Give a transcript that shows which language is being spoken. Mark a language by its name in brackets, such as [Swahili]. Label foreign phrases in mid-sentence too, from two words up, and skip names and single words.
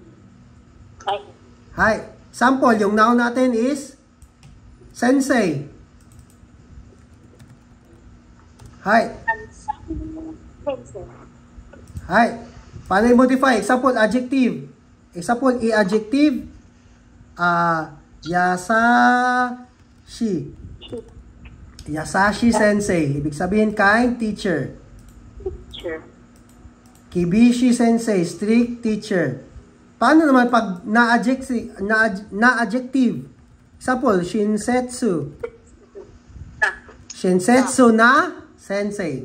[Filipino] Hai. Example, yung noun natin is sensei. [Japanese] Hai. Hai. [Filipino] Paano i-modify? Example, adjective. Example, i-adjective. [Japanese] Yasashi. Yasashi sensei. [Filipino] Ibig sabihin, [English] kind teacher. [Japanese] Kibishi sensei. [English] Strict teacher. [Filipino] Paano naman pag na-adjective? Example, [Japanese] shinsetsu. Shinsetsu na sensei.